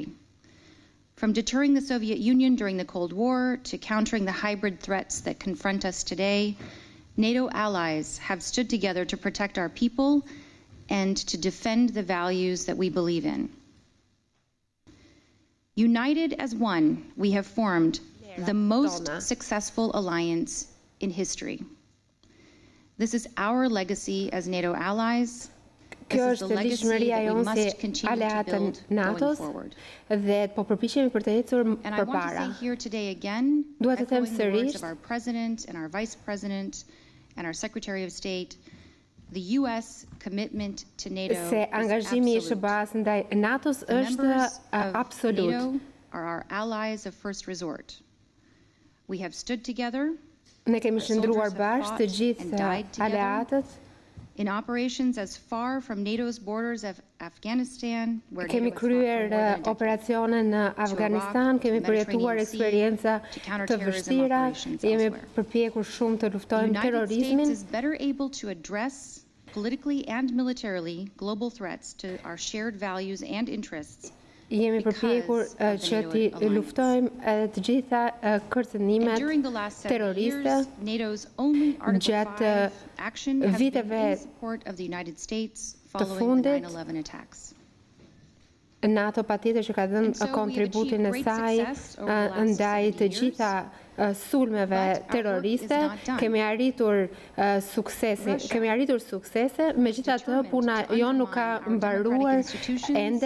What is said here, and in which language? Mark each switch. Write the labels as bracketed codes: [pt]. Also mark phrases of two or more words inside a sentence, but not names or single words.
[en] From deterring the Soviet Union during the Cold War to countering the hybrid threats that confront us today, NATO allies have stood together to protect our people and to defend the values that we believe in. United as one, we have formed the most successful alliance in history. This is our legacy as NATO allies. [sq] Kjo është ligjëria jonë si aleatë të NATO-s dhe po përpiqemi për të ecur përpara. Dua të them sërish [en] our president and our vice president and our secretary of state, the US commitment to NATO [sq] se angazhimi i SHBA-së ndaj NATO-s është absolut. [en] NATO are our allies of first resort. We have stood together. [sq] Ne kemi shndruar bashkë të gjithë aleatët. [en] In operations as far from NATO's borders of Afghanistan, where [sq] kemi kryer operacione në Afganistan, kemi përjetuar eksperienca të vështira, jemi përpjekur shumë të luftojmë terrorizmin. [en] The United States is better able to address politically and militarily global threats to our shared values and interests. [sq] Jemi përpjekur që të luftojmë edhe të gjitha kërcënimet terroriste gjatë viteve të fundit. NATO patjetër që ka dhënë kontributin e saj ndaj të gjitha sulmeve terroriste, kemi arritur suksese, megjithatë puna jonë nuk ka mbaruar ende.